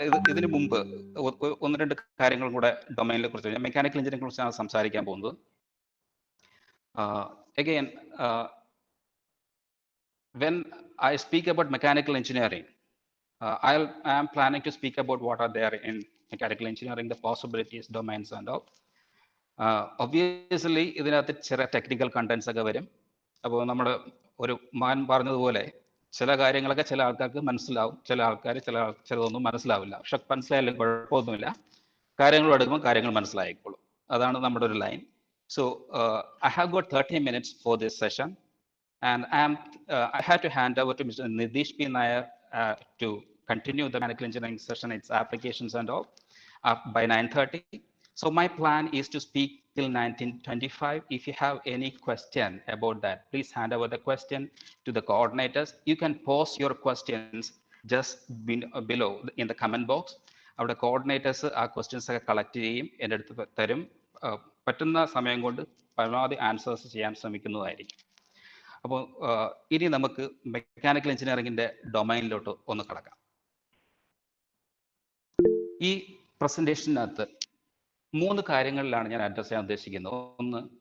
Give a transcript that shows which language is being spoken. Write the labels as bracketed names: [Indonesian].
[Malayalam] ഇതിനു മുമ്പ് 1-2 കാര്യങ്ങളും കൂടെ ഡൊമൈനിനെ കുറിച്ച്, മെക്കാനിക്കൽ എഞ്ചിനീയറിംഗിനെ കുറിച്ചാണ് സംസാരിക്കാൻ പോകുന്നത്. [English] Again, when I speak about mechanical engineering, I am planning to speak about what are there in mechanical engineering, the possibilities, domains and all. [Malayalam] Obviously, ഇതിനകത്ത് ചില ടെക്നിക്കൽ കണ്ടന്റ്സ് ഒക്കെ വരും. അപ്പോൾ നമ്മുടെ ഒരു മാൻ പറഞ്ഞതുപോലെ ചില കാര്യങ്ങളൊക്കെ ചില ആൾക്കാർക്ക് മനസ്സിലാവും, ചിലതൊന്നും മനസ്സിലാവില്ല. പക്ഷെ മനസ്സിലായാലും കുഴപ്പമൊന്നുമില്ല, കാര്യങ്ങൾ എടുക്കുമ്പോൾ കാര്യങ്ങൾ മനസ്സിലായിക്കോളും. അതാണ് നമ്മുടെ ഒരു line. [English] So I have got 30 minutes for this session. And I had to hand over to Mr. Nitish Nyesom to continue the mechanical engineering session, its applications and all, by 9:30. So my plan is to speak till 19:25. If you have any question about that, please hand over the question to the coordinators. You can post your questions just below in the comment box. Our coordinators are questions collect [Malayalam] ചെയ്യും, എൻ്റെ അടുത്ത് തരും. പറ്റുന്ന സമയം കൊണ്ട് പരമാവധി answers ചെയ്യാൻ ശ്രമിക്കുന്നതായിരിക്കും. അപ്പോൾ ഇനി നമുക്ക് മെക്കാനിക്കൽ എഞ്ചിനീയറിംഗിന്റെ ഡൊമൈനിലോട്ട് ഒന്ന് കടക്കാം. ഈ പ്രസന്റേഷനകത്ത് 3 കാര്യങ്ങളിലാണ് ഞാൻ അഡ്രസ് ചെയ്യാൻ ഉദ്ദേശിക്കുന്നത്. ഒന്ന്,